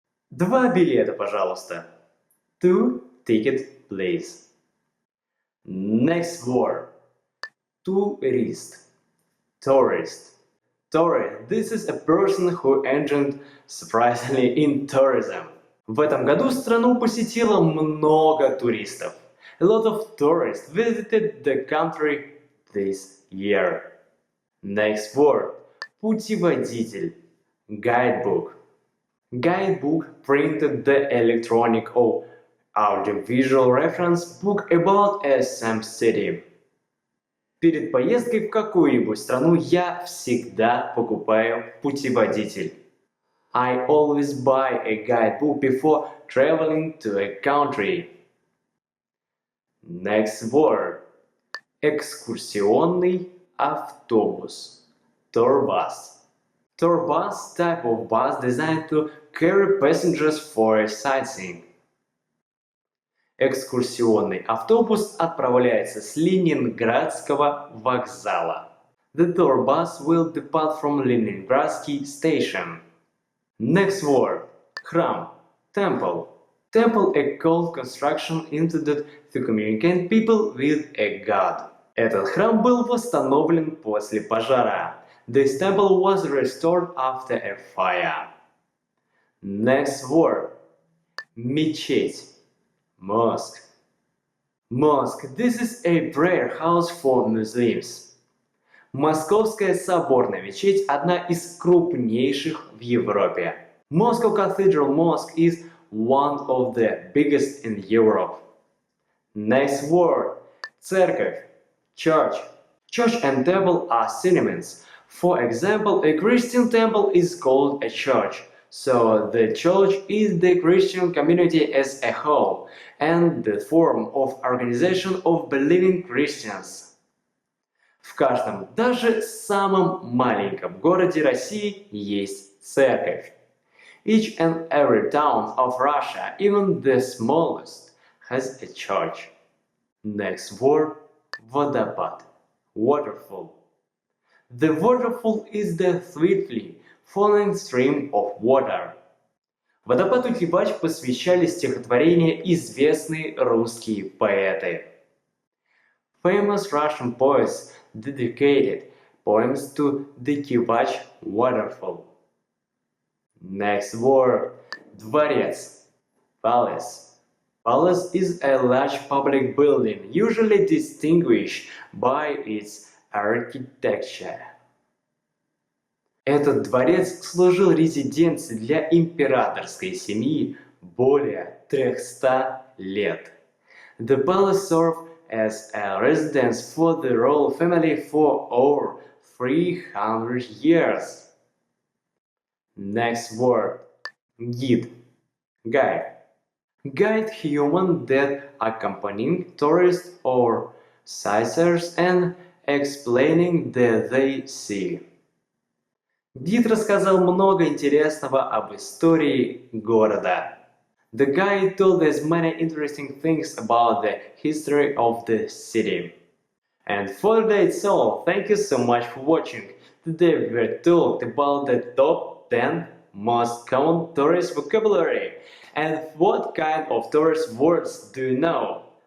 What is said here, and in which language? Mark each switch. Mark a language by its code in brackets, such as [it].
[ru] 2 билета, пожалуйста. [en] 2 ticket, please. Next word, tourist, tourist. Tourist, this is a person who entered surprisingly in tourism. [ru] В этом году страну посетило много туристов. [en] A lot of tourists visited the country this year. Next word, путеводитель, guidebook. Guidebook printed the electronic or audiovisual reference book about some city. [ru] Перед поездкой в какую-нибудь страну я всегда покупаю путеводитель. [en] I always buy a guidebook before traveling to a country. Next word. [ru] Экскурсионный автобус. [en] Tour bus. Tour bus type of bus designed to carry passengers for sightseeing. [ru] Экскурсионный автобус отправляется с Ленинградского вокзала. [en] The tour bus will depart from Leningradsky station. Next word. Храм. Temple. Temple, a cult construction intended to communicate people with a god. [ru] Этот храм был восстановлен после пожара. [en] This temple was restored after a fire. Next word. Мечеть. Mosque. Mosque. This is a prayer house for Muslims. [ru] Московская соборная мечеть – одна из крупнейших в Европе. [en] Moscow Cathedral Mosque is one of the biggest in Europe. Next word. Церковь. Church. Church and temple are synonyms. For example, a Christian temple is called a church. So the church is the Christian community as a whole and the form of organization of believing Christians. [ru] В каждом, даже самом маленьком городе России есть церковь. [en] Each and every town of Russia, even the smallest, has a church. Next word, водопад, waterfall. The waterfall is the swiftly falling stream of water. [ru] Водопаду Кибач посвящали стихотворения известные русские поэты. [en] Famous Russian poets dedicated poems to the Kivach waterfall. Next word, дворец, palace. Palace is a large public building, usually distinguished by its architecture. [ru] Этот дворец служил резиденцией для императорской семьи более 300 лет. [en] The palace served as a residence for the royal family for over 300 years. Next word. Guide. Guide. Guide human that accompanying tourists or sightseers and explaining that they see. [ru] Гид рассказал много интересного об истории города. [en] The guide told us many interesting things about the history of the city. And for today it's all. Thank you so much for watching. Today we talked about the top 10 most common tourist vocabulary. And what kind of tourist words do you know?